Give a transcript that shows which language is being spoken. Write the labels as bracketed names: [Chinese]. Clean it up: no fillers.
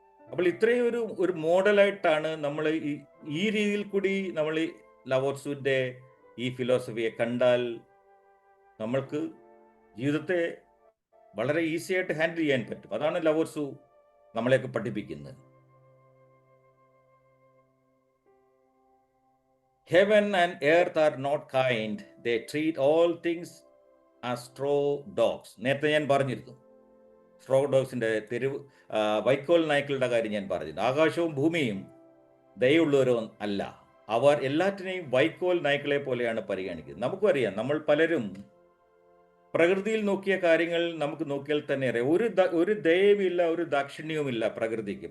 [Malayalam] അപ്പോൾ ഇത്രയും ഒരു മോഡലായിട്ടാണ് നമ്മൾ ഈ രീതിയിൽ കൂടി നമ്മൾ ലവോർസുവിൻ്റെ ഈ ഫിലോസഫിയെ കണ്ടാൽ നമ്മൾക്ക് ജീവിതത്തെ വളരെ ഈസി ആയിട്ട് ഹാൻഡിൽ ചെയ്യാൻ പറ്റും. അതാണ് ലവോർസു നമ്മളെയൊക്കെ പഠിപ്പിക്കുന്നത്. [English] Heaven and earth are not kind. They treat all things as straw dogs. [Malayalam] നേരത്തെ ഞാൻ പറഞ്ഞിരുന്നു സ്ട്രോ ഡോഗ്സിൻ്റെ വൈക്കോൽ നായ്ക്കളുടെ കാര്യം ഞാൻ പറഞ്ഞിരുന്നു. ആകാശവും ഭൂമിയും ദയുള്ളവരും അല്ല, അവർ എല്ലാറ്റിനെയും വൈക്കോൽ നായ്ക്കളെ പോലെയാണ് പരിഗണിക്കുന്നത്. നമുക്കും അറിയാം, നമ്മൾ പലരും പ്രകൃതിയിൽ നോക്കിയ കാര്യങ്ങൾ നമുക്ക് നോക്കിയാൽ തന്നെ അറിയാം, ഒരു ദയവുമില്ല, ഒരു ദാക്ഷിണ്യവുമില്ല പ്രകൃതിക്ക്.